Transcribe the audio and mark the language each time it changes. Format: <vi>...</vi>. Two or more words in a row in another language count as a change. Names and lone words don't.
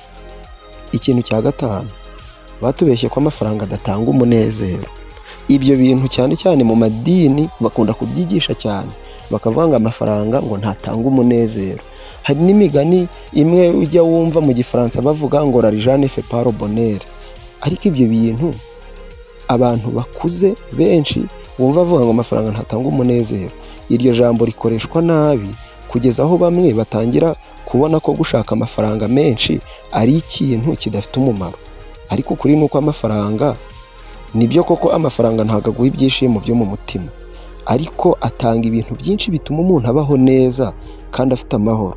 <rw>Ikintu cya gatanu, batubeshye ko amafaranga adatanga umunezero. Ibyo bintu cyane cyane mu madini bakunda kubyigisha cyane, bakavuga ngo amafaranga ngo ntatanga umunezero. Hari n'imigani imwe ujya wumva mu gifaransa bavuga ngo</rw> <fr>l'argent ne fait pas le bonheur.</fr> <rw>Ariko ibyo bintu abantu bakuze benshi bumva bavuga ngo amafaranga ntatanga umunezero, iryo jambo rikoreshwa nabi kugeza aho bamwe batangira kubona ko gushaka amafaranga menshi ari ikintu kidafite umumaro. Ariko ukuri ni uko amafaranga, nibyo koko amafaranga ntabwo aguha ibyishimo byo mu mutima, ariko atanga ibintu byinshi bituma umuntu abaho neza kandi afite amahoro.</rw>